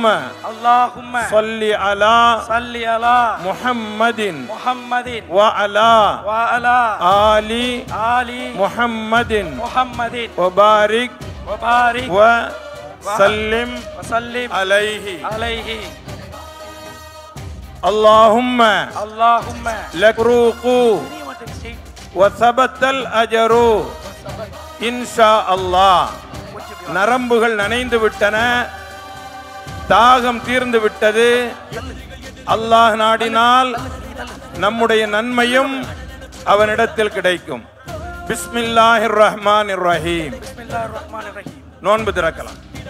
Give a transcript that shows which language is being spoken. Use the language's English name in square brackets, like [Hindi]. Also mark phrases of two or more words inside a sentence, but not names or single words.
[Arabic] صل على முஹம்மதின் وعلى آل محمد وبارك وسلم عليه. اللهم لك روق وثبت الأجر إن شاء الله. [Tamil] நரம்புகள் நனைந்து விட்டன, தாகம் தீர்ந்து விட்டது. அல்லாஹ் நாடினால் நம்முடைய நன்மையும் அவனிடத்தில் கிடைக்கும். [Arabic] بسم الله الرحمن الرحيم. [Tamil] நோன்பு திறக்கலாம்.